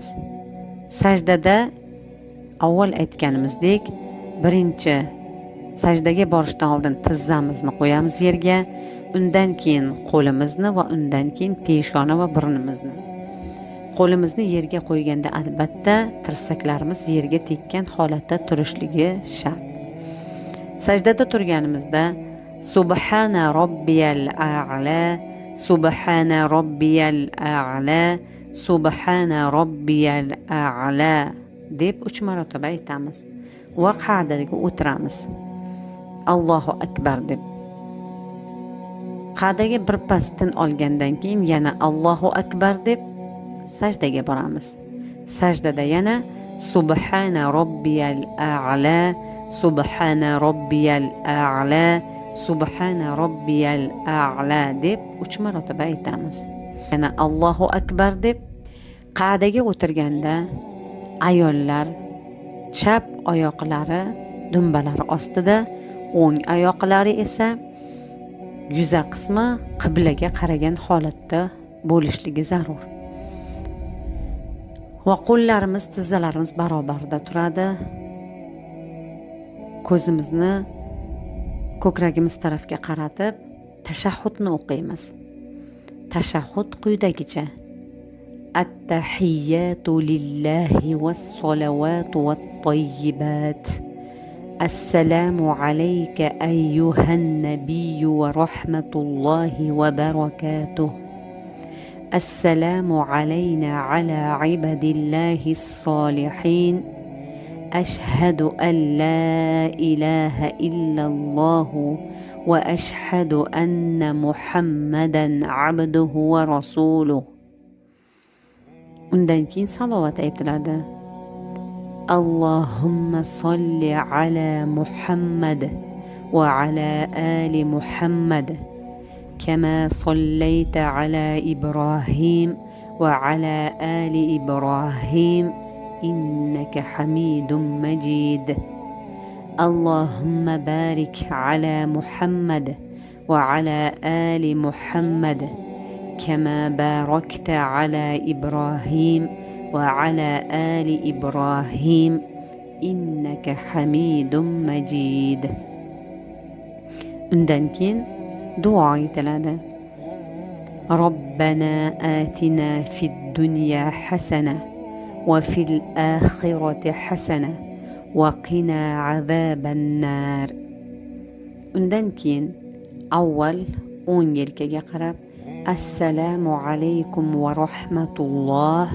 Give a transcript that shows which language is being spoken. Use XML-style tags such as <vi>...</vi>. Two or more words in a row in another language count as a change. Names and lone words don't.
<uz>Sajdada avval aytganimizdek, birinchi sajdaga borishdan oldin tizzamizni qo'yamiz yerga, undan keyin qo'limizni va undan keyin peshona va burnimizni. Qo'limizni yerga qo'yganda albatta tirsaklarimiz yerga tekkan holatda turishligi shart. Sajdada turganimizda</uz> <ar>سبحان ربي الأعلى، سبحان ربي الأعلى، سبحان ربي الأعلى</ar> <uz>deb 3 marotaba aytamiz va qa'daga o'tiramiz.</uz> <ar>الله أكبر</ar> <uz>deb qa'daga bir pas tin olgandan keyin yana</uz> <ar>الله أكبر</ar> <uz>deb sajdaga boramiz. Sajdada yana</uz> <ar>سبحان ربي الأعلى، سبحان ربي الأعلى، سبحان ربي الأعلى</ar> <uz>deb 3 marotaba aytamiz. Yana</uz> <ar>الله أكبر</ar> <uz>deb qa'daga o'tirganda ayollar chap oyoqlari dumbalari ostida, o'ng oyoqlari esa yuza qismi qiblaga qaragan holatda bo'lishligi zarur. Va qo'llarimiz, tizzalarimiz barobarda turadi. Ko'zimizni ko'kragimiz tarafga qaratib tashahhudni o'qiymiz. Tashahhud quyidagicha:</uz> <ar>التحيات لله والصلوات والطيبات. السلام عليك أيها النبي ورحمة الله وبركاته. السلام علينا على عباد الله الصالحين. أشهد أن لا إله إلا الله وأشهد أن محمدا عبده ورسوله.</ar> <uz>Undan keyin salovat aytiladi.</uz> <ar>اللهم صل على محمد وعلى آل محمد كما صليت على إبراهيم وعلى آل إبراهيم إنك حميد مجيد. اللهم بارك على محمد وعلى آل محمد كما باركت على إبراهيم وعلى آل إبراهيم إنك حميد مجيد.</ar> <uz>Undan keyin duo aytiladi.</uz> <ar>ربنا آتنا في الدنيا حسنة وفي الآخرة حسنة وقنا عذاب النار.</ar> <uz>Undan keyin avval o'ng yelkaga qarab</uz> <ar>السلام عليكم ورحمة الله.</ar>